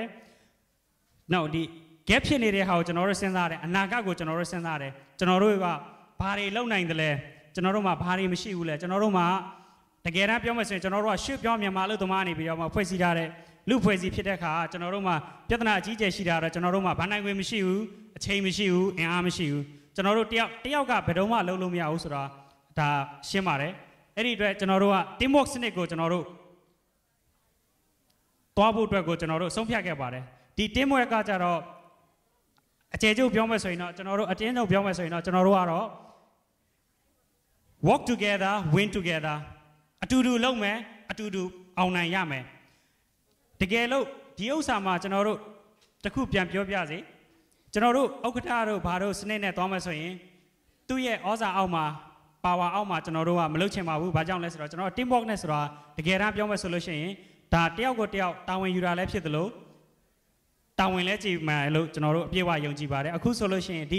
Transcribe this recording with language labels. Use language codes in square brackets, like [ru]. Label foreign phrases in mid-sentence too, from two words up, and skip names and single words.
[my] နောက်ဒီ gap ဖြစ်နေတဲ့ဟာကိုကျွန်တော်တို့စဉ်းစားတယ်အနာဂတ်ကိုကျွန်တော်တို့စဉ်းစားတယ်ကျွန်တော်တို့ကဘာတွေလုပ်နိုင်တယ်လဲကျွန်တော်တို့မှာဘာတွေမရှိဘူးလဲကျွန်တော်တို့မှာတကယ်တမ်းပြောမှဆိုရင်ကျွန်တော်တို့ကရွှေ့ပြောင်းမြန်မာလို့သမားနေပြီးတော့မှဖွဲ့စည်းထားတဲ့လူဖွဲ့စည်းဖြစ်တဲ့အခါကျွန်တော်တို့မှာပြဿနာအကြီးအကျယ်ရှိတာတော့ကျွန်တော်တို့မှာဘာနိုင်ခွင့်မရှိဘူးအချိန်မရှိဘူးအင်အားမရှိဘူးကျွန်တော်တို့တယောက်ကဘယ်တော့မှလုပ်လို့မရဘူးဆိုတော့ဒါရှင်းပါတယ်အဲ့ဒီအတွက်ကျွန်တော်တို့က teamwork စနစ်ကိုကျွန်တော်တို့ တွားဖို့အတွက်ကိုကျွန်တော်တို့ဆုံးဖြတ်ခဲ့ပါတယ်ဒီ teamwork ကကြတော့အကျယ်ကျုပ်ပြောမယ်ဆိုရင်တော့ကျွန်တော်တို့အတင်းချုပ်ပြောမယ်ဆိုရင်တော့ကျွန်တော်တို့ကတော့ [en] work together win [my] together အတူတူလုပ်မယ်အတူတူအောင်နိုင်ရမယ်တကယ်လို့ဒီဥစ္စာမှာကျွန်တော်တို့တခုပြန်ပြောပြစေကျွန်တော်တို့ဥက္ကဋ္ဌတို့ဘာတို့စနစ်နဲ့သွားမယ်ဆိုရင်သူ့ရဲ့ဩဇာအောက်မှာပါဝါအောက်မှာကျွန်တော်တို့ကမလုပ်ချင်ပါဘူးဘာကြောင့်လဲဆိုတော့ကျွန်တော် teamwork နဲ့ဆိုတာတကယ်တမ်းပြောမယ်ဆိုလို့ရှိရင်ဒါတယောက်ကိုတယောက်တာဝန်ယူတာလည်းဖြစ်သလိုတာဝန်လည်းကြည်မှန်လို့ကျွန်တော်တို့အပြည့်အဝယုံကြည်ပါတယ်အခုဆိုလို့ရှိရင်ဒီ